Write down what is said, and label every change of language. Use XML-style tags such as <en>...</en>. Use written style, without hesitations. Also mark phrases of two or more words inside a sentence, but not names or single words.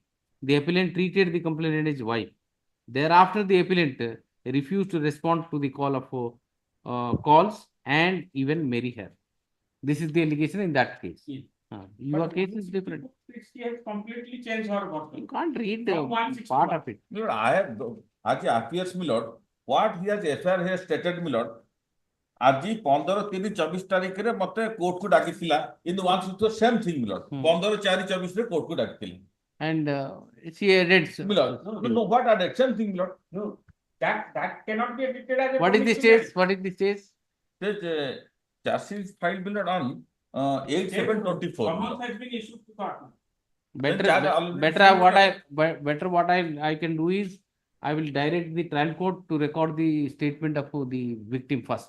<en>The appellant treated the complainant as wife. Thereafter, the appellant refused to respond to the call of calls and even marry her. This is the allegation in that case. Yes. Your case is different. She has completely changed her work. You can't read part of it. No, I have, as appears, my lord, what he has FIR has stated, my lord,</en> <or>ଆଜି 15/3/24 ତାରିଖରେ ମତେ କୋର୍ଟ କୁ ଡାକିଥିଲା</or> <en>in the one the same thing, my lord.</en> <or>15/4/24 ରେ କୋର୍ଟ କୁ ଡାକିଥିଲା.</or> <en>And she added. My lord, no, what added? Same thing, my lord. No, that cannot be admitted as a What is the stage? What is the stage? Says charges filed, my lord, on 8/7/24. Summons has been issued to court. Better what I can do is I will direct the trial court to record the statement of the victim first.</en>